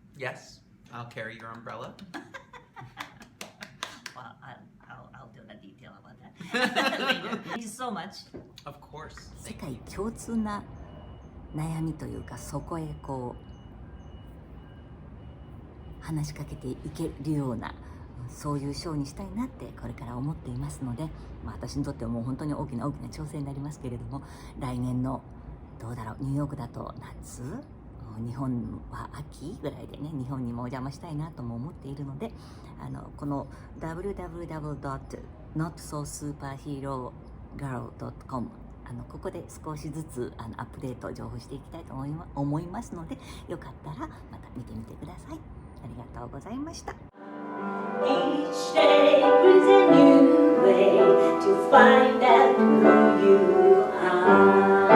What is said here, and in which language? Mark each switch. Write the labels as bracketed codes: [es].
[en] Yes, I'll carry your umbrella. Well, I'll do the detail about that later. Thank you so much. Of course. [ja] 世界共通な悩みというか、そこへこう話しかけていけるような、そういうショーにしたいなってこれから思っていますので、私にとってはもう本当に大きな挑戦になりますけれども、来年のどうだろう、ニューヨークだと夏、日本は秋ぐらいでね、日本にもお邪魔したいなとも思っているので、この www.notsosuperherogirl.com ここで少しずつアップデート情報していきたいと思いますので、よかったらまた見てみてください。ありがとうございました。 [en] Each day brings a new way to find out who you are.